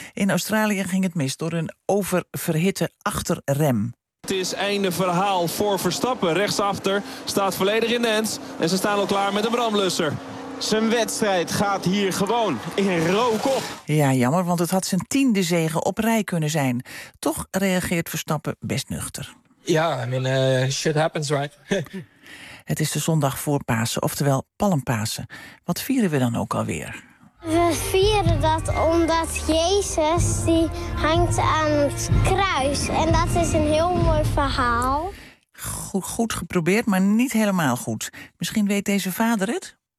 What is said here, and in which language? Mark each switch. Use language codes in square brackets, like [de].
[nl] In Australië ging het mis door een oververhitte achterrem. Het is einde verhaal voor Verstappen. Rechtsachter staat volledig in de hands en ze staan al klaar met de brandblusser. Zijn wedstrijd gaat hier gewoon in rook op. Ja, jammer, want het had zijn 10e zege op rij kunnen zijn. Toch reageert Verstappen best nuchter. [en] Ja, yeah, I mean, shit happens, right? [nl] Het is de zondag voor Pasen, oftewel Palmpasen. Wat vieren we dan ook alweer? We vieren dat omdat Jezus die hangt aan het kruis. En dat is een heel mooi verhaal. Goed geprobeerd, maar niet helemaal goed. Misschien weet deze vader het?